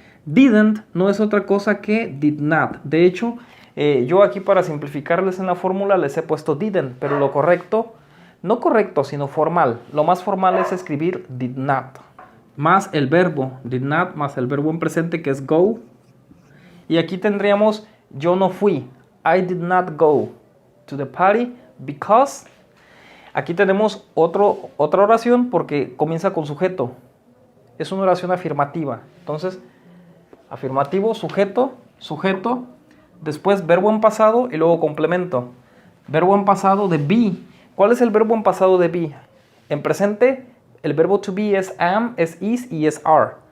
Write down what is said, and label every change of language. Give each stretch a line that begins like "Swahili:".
Spanish: Didn't no es otra cosa que
English: did not.
Spanish: De hecho, yo aquí para simplificarles en la fórmula les he puesto didn't, pero lo correcto, no correcto, sino formal. Lo más formal es escribir
English: did not.
Spanish: Más el verbo, did not, más el verbo en presente que es go. Y aquí tendríamos yo no fui.
English: I did not go to the party because.
Spanish: Aquí tenemos otra oración porque comienza con sujeto. Es una oración afirmativa. Entonces, afirmativo, sujeto, sujeto. Después verbo en pasado y luego complemento. Verbo en pasado de be. ¿Cuál es el verbo en pasado de be? En presente, el verbo to be es am, es is y es are.